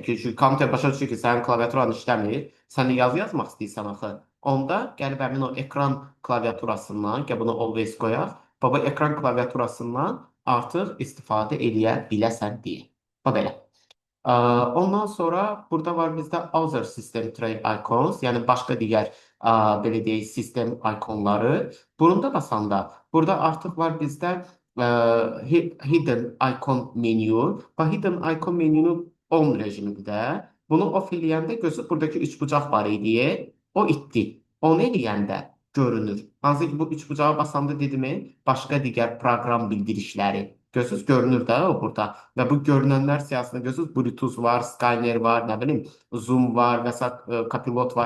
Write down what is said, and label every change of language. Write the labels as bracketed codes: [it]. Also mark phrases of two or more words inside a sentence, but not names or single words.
[az] Çünki kompüter başa düşür ki, sənin klaviaturan işləmir, sən yazı yazmaq istəyirsən axı. Onda gəlib həmin o ekran klaviaturasından, gəl bunu always qoyaq, baba ekran klaviaturasından artıq istifadə eləyə biləsən deyə. Bax belə. Ondan sonra burada var bizdə [en] other system tray icons, [az] yəni başqa digər belə deyək sistem ikonları. Bunda basanda burada artıq var bizdə [en] hidden icon menu [az] və [en] hidden icon menunu [az] on rejimində. Bunu off eləyəndə gözü buradakı üçbucaq var idi. O itdi. Onu eləyəndə görünür. Hansı ki bu üçbucağa basanda dedimi, başqa digər proqram bildirişləri gözünüz görünür də o burada. Və bu görünənlər siyahısında görürsünüz, Bluetooth var, Skyner var, nə bilim, Zoom var və Copilot var.